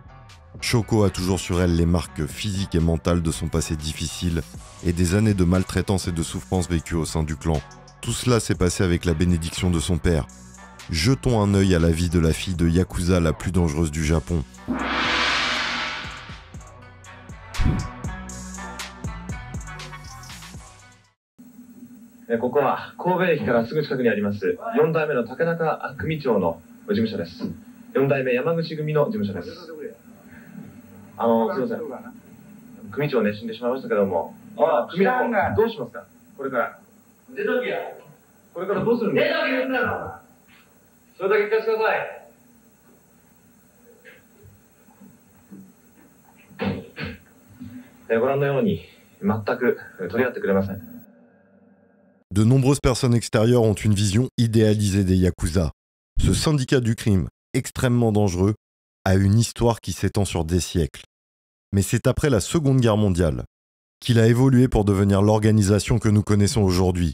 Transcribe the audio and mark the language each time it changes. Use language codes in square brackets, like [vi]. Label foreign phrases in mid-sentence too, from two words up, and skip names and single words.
[fr] Shoko a toujours sur elle les marques physiques et mentales de son passé difficile et des années de maltraitance et de souffrance vécues au sein du clan. Tout cela s'est passé avec la bénédiction de son père. Jetons un œil à la vie de la fille de yakuza la plus dangereuse du Japon. Ici, [ja] 神戸駅からすぐ近くにあります4代目の竹中組長の事務所です。4代目山口組の事務所です。すいません。組長ね、死んでしまいましたけども。組長、どうしますかこれから。出ときや。これからどうするんですか出とき言うんだろ。それだけ聞かせてください。ご覧のように、全く取り合ってくれません。 [fr] De nombreuses personnes extérieures ont une vision idéalisée des yakuza. Ce syndicat du crime, extrêmement dangereux, a une histoire qui s'étend sur des siècles. Mais c'est après la Seconde Guerre mondiale qu'il a évolué pour devenir l'organisation que nous connaissons aujourd'hui.